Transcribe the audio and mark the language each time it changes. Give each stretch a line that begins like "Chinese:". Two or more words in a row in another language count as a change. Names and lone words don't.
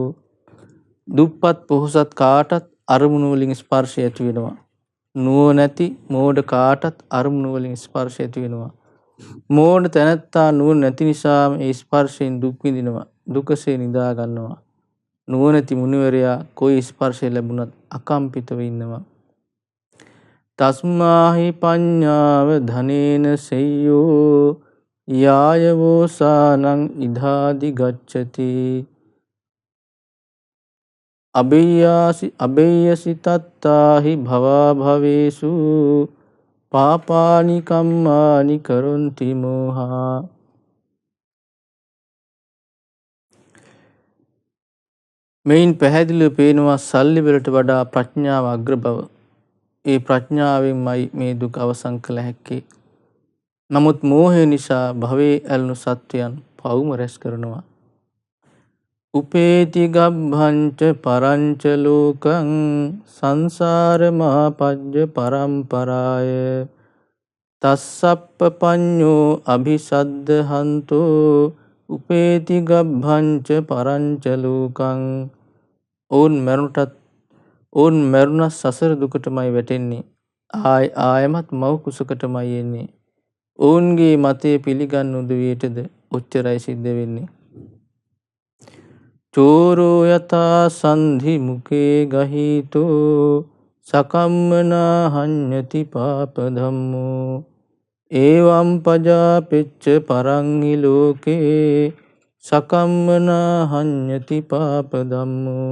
Sinhala: දුප්පත් පොහොසත් කාටත් අරමුණු වලින් ස්පර්ශය ඇති වෙනවා. නුවණැති මෝඩ කාටත් අරමුණු වලින් ස්පර්ශය ඇති වෙනවා. මෝඩ තැනැත්තා නුවණ නැති නිසාම ඒ ස්පර්ශයෙන් දුක් විඳිනවා, දුකසේ නිදා ගන්නවා. නුවණැති මුනිවරයා કોઈ ස්පර්ශය ලැබුණත් අකම්පිතව ඉන්නවා.
Pali: තස්මාහි පඤ්ඤාව ධනේන සෙය්‍යෝ යායවෝසානං ඉධාදි ගච්ඡති අබේයසි තත්තාහි භවා භවේසු පාපානි කම්මානි කරොන්ති මෝහා.
Sinhala: මෙයින් පැහැදිලිව පේනවා සල්ලි වලට වඩා ප්‍රඥාව අග්‍ර බව. ඒ ප්‍රඥාවෙන්මයි මේ දුක අවසන් කළ හැක්කේ. නමුත් මෝහය නිසා භවයේ ඇලුණු සත්වයන් පවුම රැස් කරනවා.
Pali: උපේති ගබ්භංච පරංච ලෝකං සංසාර මහපජ්ජ පරම්පරාය තස්සප්ප පඤ්ඤෝ අභිසද්දහන්තෝ උපේති ගබ්භංච පරංච ලෝකං.
Sinhala: ඔවුන් මරුණ සසර දුකටමයි වැටෙන්නේ. ආයමත් මව් කුසකටමයි එන්නේ. ඔවුන්ගේ මතය පිළිගන්න උදවියටද ඔච්චරයි සිද්ධ වෙන්නේ.
Pali: චෝරෝ යතා සන්ධි මුකේ ගහිතෝ සකම්මනා හඤ්ඤති පාප ධම්මෝ ඒවම් පජාපෙච්ච පරංගි ලෝකේ සකම්මනා හඤ්ඤති පාප ධම්මෝ.